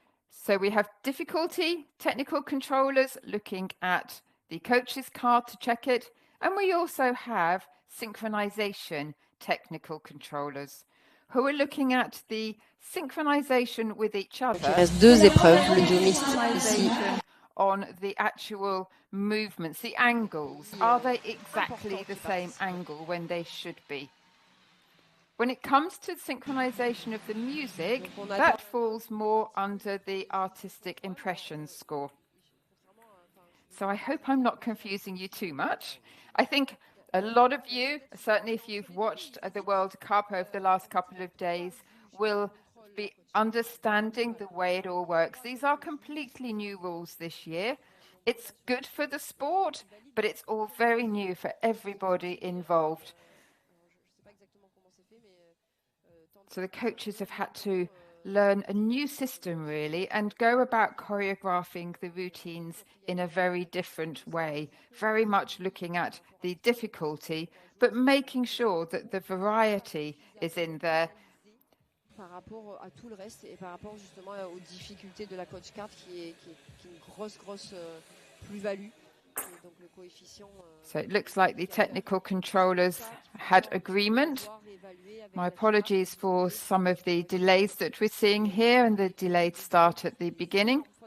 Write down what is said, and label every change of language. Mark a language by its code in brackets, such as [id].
[en] So we have difficulty, technical controllers looking at the coach's card to check it, and we also have synchronization technical controllers, who are looking at the synchronization with each other. [fr] Il reste deux épreuves, le duo mixte ici. [en] On the actual movements, the angles. Are they exactly the same angle when they should be? When it comes to synchronization of the music, that falls more under the artistic impressions score. So I hope I'm not confusing you too much. I think a lot of you, certainly if you've watched the World Cup over the last couple of days, will be understanding the way it all works. These are completely new rules this year. It's good for the sport, but it's all very new for everybody involved. So the coaches have had to learn a new system, really, and go about choreographing the routines in a very different way, very much looking at the difficulty, but making sure that the variety is in there. [fr] Par rapport à tout le reste et par rapport justement aux difficultés de la coach card qui est une grosse plus-value. Donc le coefficient. [en] So it looks like the technical controllers had agreement. My apologies for some of the delays that we're seeing here and the delayed start at the beginning.